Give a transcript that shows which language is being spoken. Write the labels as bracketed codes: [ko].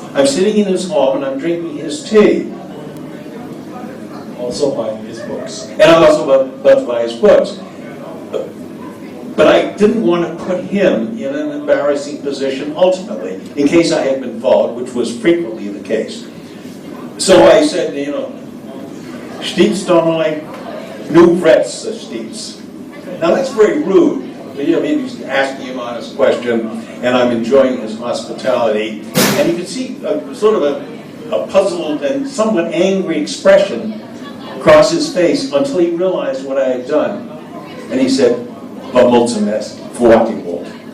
[en] I'm sitting in his home and I'm drinking his tea. Also buying his books. And I'm also about to buy his books. But I didn't want to put him in an embarrassing position ultimately, in case I had been followed, which was frequently the case. So I said, [ro] "Știți, domnule, nu vreți să știți." [en] Now that's very rude. He's asking him an honest question, and I'm enjoying his hospitality. And you can see sort of a puzzled and somewhat angry expression cross his face until he realized what I had done. And he said, [ro] "Vă mulțumesc foarte mult."